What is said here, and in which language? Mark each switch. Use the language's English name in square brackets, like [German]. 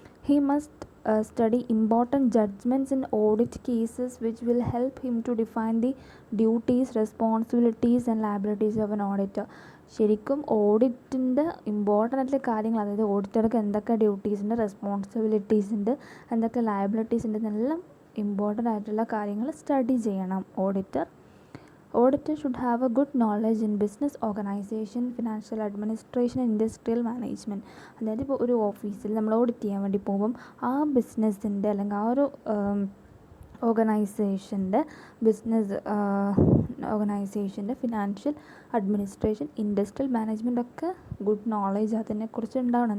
[English] He must study important judgments in audit cases which will help him to define the duties, responsibilities and liabilities of an auditor. [Malayalam] ശരിക്കും ഓഡിറ്റിൻ്റെ important ആയിട്ടുള്ള കാര്യങ്ങൾ, അതായത് ഓഡിറ്റർക്ക് എന്തൊക്കെ duties ഉണ്ട്, responsibilities ഉണ്ട്, എന്തൊക്കെ liabilities ഉണ്ട് എന്നെല്ലാം ഇമ്പോർട്ടൻ്റ് ആയിട്ടുള്ള കാര്യങ്ങൾ സ്റ്റഡി ചെയ്യണം auditor. [English] Auditor should have a good knowledge in business organization, financial administration and industrial management. [Malayalam] അതായത് ഇപ്പോൾ ഒരു ഓഫീസിൽ നമ്മൾ ഓഡിറ്റ് ചെയ്യാൻ വേണ്ടി പോകുമ്പം ആ ബിസിനസ്സിൻ്റെ അല്ലെങ്കിൽ ആ ഒരു ഓർഗനൈസേഷൻ്റെ ഫിനാൻഷ്യൽ അഡ്മിനിസ്ട്രേഷൻ, ഇൻഡസ്ട്രിയൽ മാനേജ്മെൻ്റ് ഒക്കെ ഗുഡ് നോളേജ് അതിനെക്കുറിച്ച് ഉണ്ടാവണം.